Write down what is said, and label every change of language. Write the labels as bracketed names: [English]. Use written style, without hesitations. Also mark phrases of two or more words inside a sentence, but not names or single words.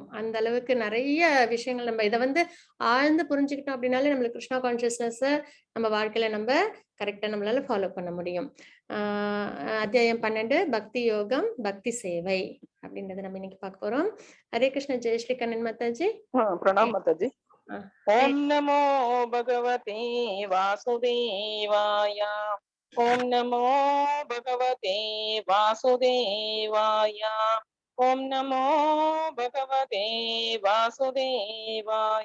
[Tamil] அந்த அளவுக்கு நிறைய விஷயங்கள் நம்ம இதை வந்து ஆழ்ந்து புரிஞ்சுக்கிட்டோம் அப்படின்னாலே நம்மளுக்கு கிருஷ்ணா கான்சியஸ்னஸ் நம்ம வாழ்க்கையில நம்ம கரெக்டா நம்மளால ஃபாலோ பண்ண முடியும். அத்தியாயம் 12 பக்தி யோகம் பக்தி சேவை அப்படின்றத நம்ம இன்னைக்கு பார்க்க போறோம். ஹரே கிருஷ்ண. ஜெயஸ்ரீ கண்ணன் மாதாஜி. [Hindi] प्रणाम माताजी. [Sanskrit] ओम नमो भगवते वासुदेवाय. ओम नमो भगवते वासुदेवाय. ओम नमो भगवते वासुदेवाय.